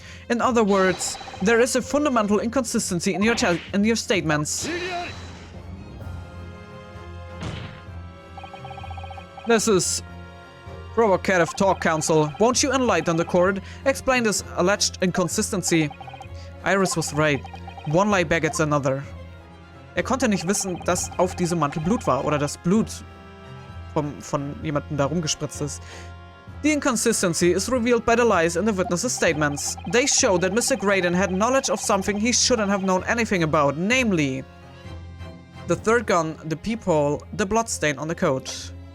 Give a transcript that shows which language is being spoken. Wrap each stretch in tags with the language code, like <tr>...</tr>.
<en>In other words, there is a fundamental inconsistency in your statements. This is provocative talk, Counsel. Won't you enlighten the court? Explain this alleged inconsistency. Iris was right. One lie begets another.</en> <de>Konnte nicht wissen, dass auf diesem Mantel Blut war oder das Blut von jemandem da rumgespritzt ist.</de> <en>The inconsistency is revealed by the lies in the witnesses' statements. They show that Mr. Graydon had knowledge of something he shouldn't have known anything about, namely the third gun, the peephole, the bloodstain on the coat.</en>